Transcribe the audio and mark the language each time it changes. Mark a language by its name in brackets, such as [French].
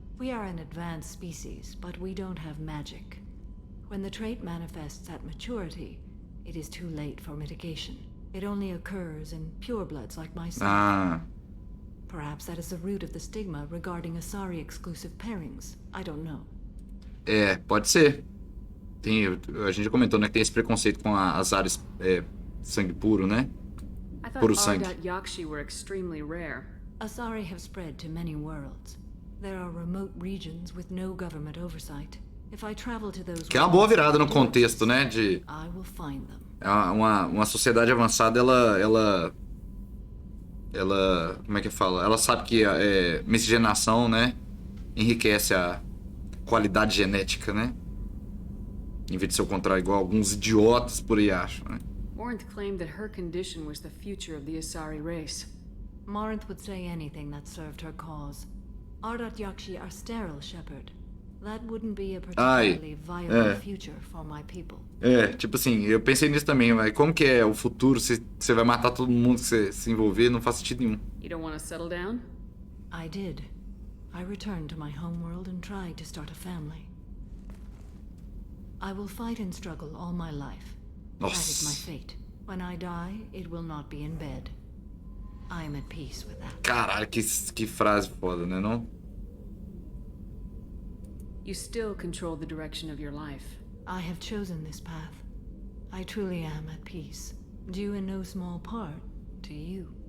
[English] We are an advanced species, but we don't have magic. When the trait manifests at maturity, it is too late for mitigation. It only occurs in purebloods like myself. Perhaps that is the root of the stigma regarding Asari exclusive pairings. I don't know. [Portuguese] Pode ser. A gente já comentou, né, que tem esse preconceito com as Azaris sangue puro, né? [English] I thought [Portuguese] Puro sangue. [English] Ardat Yakshi were extremely rare. Asari have spread to many worlds. There are remote regions with no government oversight. If I travel to those [Portuguese] Que é uma boa virada no contexto, né? [English] I will find them. [Portuguese] Uma sociedade avançada, ela como é que fala? Ela sabe que miscigenação, né, enriquece a qualidade genética, né? Em vez de ser o contrário, igual alguns idiotas por aí acham, né? [English] Morinth claimed that her condition was the future of the Asari race. Morinth would say anything that served her cause. Ardat Yakshi are sterile, Shepard. That wouldn't be a particularly viable future for my people. [Portuguese] Tipo assim, eu pensei nisso também, mas como que é o futuro se você vai matar todo mundo que você se envolver? Não faz sentido nenhum. [English] You don't want to settle down? I did. I returned to my homeworld and tried to start a family. I will fight and struggle all my life. That is my fate. When I die, it will not be in bed. I am at peace with that. [Portuguese] Caralho, que frase foda, né, não? [English] You still control the direction of your life. I have chosen this path. I truly am at peace, due in no small part to you.